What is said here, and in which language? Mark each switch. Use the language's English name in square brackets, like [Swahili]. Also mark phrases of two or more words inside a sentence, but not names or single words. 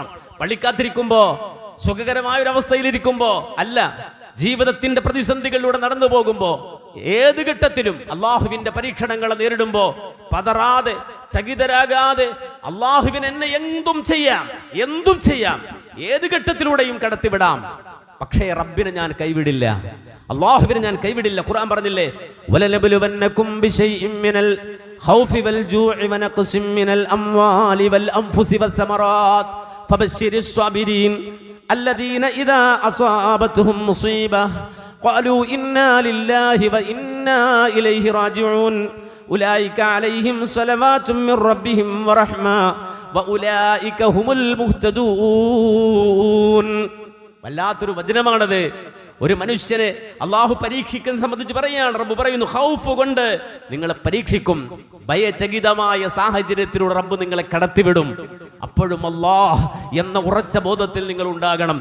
[Malayalam] പള്ളിക്കാത്തിരിക്കുമ്പോ, സുഖകരമായ ഒരു അവസ്ഥയിലിരിക്കുമ്പോ അല്ല, ജീവിതത്തിന്റെ പ്രതിസന്ധികളിലൂടെ നടന്നു പോകുമ്പോ, ഏത് ഘട്ടത്തിലും അള്ളാഹുവിന്റെ പരീക്ഷണങ്ങളെ നേരിടുമ്പോ പതറാതെ, ചകിതരാകാതെ, അള്ളാഹുവിന് എന്നെ എന്തും ചെയ്യാം, ഏത് ഘട്ടത്തിലൂടെയും കടത്തിവിടാം, പക്ഷേ റബ്ബിനെ ഞാൻ കൈവിടില്ല, അള്ളാഹുവിനെ ഞാൻ കൈവിടില്ല. ഖുർആൻ പറഞ്ഞില്ലേ, [Arabic] ولنبلونكم بشيء من الخوف والجوع ونقص من الأموال والأنفس والثمرات فبشر الصابرين الذين إذا أصابتهم مصيبة قالوا إنا لله وإنا إليه راجعون أولئك عليهم صلوات من ربهم ورحمة وأولئك هم المهتدون. [Malayalam] വല്ലാത്തൊരു വചനമാണത്. ഒരു മനുഷ്യനെ അള്ളാഹു പരീക്ഷിക്കുന്നത് സംബന്ധിച്ച് പറയാണ്. റബ്ബ് പറയുന്നു, ഖൗഫ് കൊണ്ട് നിങ്ങളെ പരീക്ഷിക്കും, ഭയചകിതമായ സാഹചര്യത്തിലൂടെ റബ്ബ് നിങ്ങളെ കടത്തിവിടും. അപ്പോഴും അല്ലാഹ് എന്ന ഉറച്ച ബോധത്തിൽ നിങ്ങൾ ഉണ്ടാകണം.